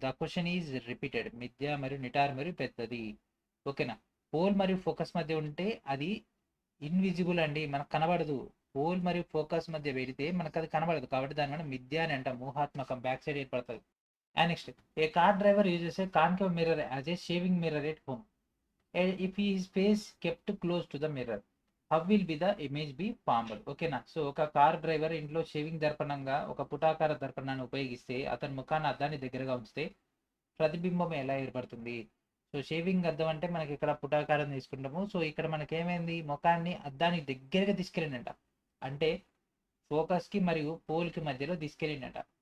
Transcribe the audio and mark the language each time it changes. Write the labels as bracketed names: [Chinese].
[English] The question is repeated. [Telugu] మిథ్యా మరియు నిటార్ మరియు పెద్దది. ఓకేనా? పోల్ మరియు ఫోకస్ మధ్య ఉంటే అది ఇన్విజిబుల్ అండి, మనకు కనబడదు. పోల్ మరియు ఫోకస్ మధ్య పెడితే మనకు అది కనబడదు కాబట్టి దాన్ని మనం మిథ్యా అని అంటాం. ఊహాత్మకం, బ్యాక్ సైడ్ ఏర్పడుతుంది. [English] And next, a car driver uses a concave mirror as a shaving mirror at home. If his face kept close to the mirror, how will be the image be formed? [Telugu] ఓకేనా? So ఒక car driver ఇంట్లో shaving దర్పణంగా ఒక పుటాకార దర్పణాన్ని ఉపయోగిస్తే అతని ముఖాన్ని అద్దాన్ని దగ్గరగా ఉంచితే ప్రతిబింబం ఎలా ఏర్పడుతుంది? సో షేవింగ్ అద్దం అంటే మనకి ఇక్కడ పుటాకారం తీసుకుంటాము. సో ఇక్కడ మనకి ఏమైంది? ముఖాన్ని అద్దానికి దగ్గరగా తీసుకెళ్ళిందంట. అంటే ఫోకస్కి మరియు పోల్కి మధ్యలో తీసుకెళ్ళిందంట.